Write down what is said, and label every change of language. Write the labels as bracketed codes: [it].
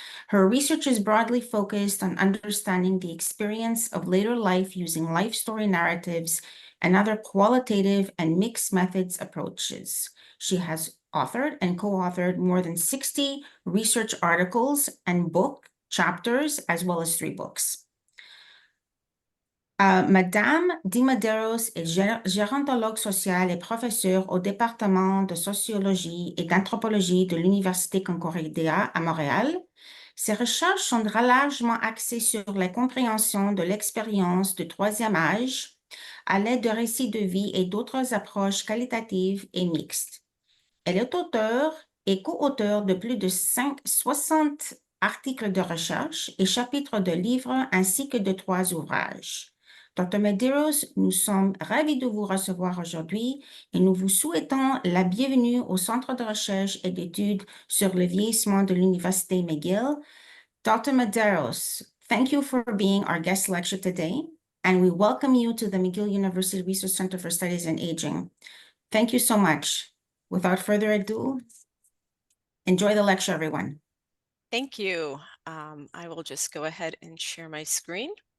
[en] Her research is broadly focused on understanding the experience of later life using life story narratives and other qualitative and mixed methods approaches. She has authored and co-authored more than 60 research articles and book chapters, as well as 3 books. [fr] Madame De Medeiros est gérontologue sociale et professeure au département de sociologie et d'anthropologie de l'Université Concordia à Montréal. Ses recherches sont largement axées sur la compréhension de l'expérience du troisième âge à l'aide de récits de vie et d'autres approches qualitatives et mixtes. Elle est auteure et co-auteure de plus de 60 articles de recherche et chapitres de livres ainsi que de 3 ouvrages. Dr. Medeiros, nous sommes ravis de vous recevoir aujourd'hui et nous vous souhaitons la bienvenue au Centre de recherche et d'études sur le vieillissement de l'Université McGill. [en] Dr. Medeiros, thank you for being our guest lecturer today, and we welcome you to the McGill University Research Center for Studies in Aging. Thank you so much. Without further ado, enjoy the lecture, everyone. Thank you. I will just go ahead and share my screen.